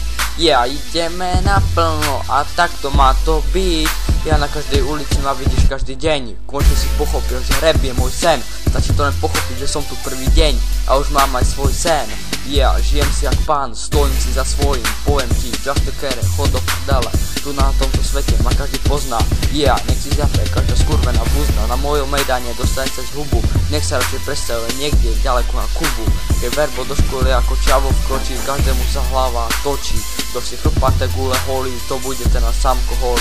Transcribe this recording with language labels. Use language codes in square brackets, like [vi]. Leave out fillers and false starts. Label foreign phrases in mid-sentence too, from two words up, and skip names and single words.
[sk] Ideme naplno a takto má to byť. Na každej ulici ma vidíš každý deň. Konečne si pochopil, že rap je môj sen. Stačí to len pochopiť, že som tu prvý deň a už mám aj svoj sen. Žijem si jak pán, stojím si za svojím. Poviem ti, [en] just the care, [sk] chod do prdele. Tu na tomto svete ma každý pozná. Nech si zjape, každá skurvená buzna. Na mojom mejdane dostane cez hubu. Nech sa radšej predstavuje niekde ďaleko na Kubu. Keď verbo do školy ako čavo vkročí, každému sa hlava točí. Kto si chrpaté gule holí, to bude ten na sámko holí.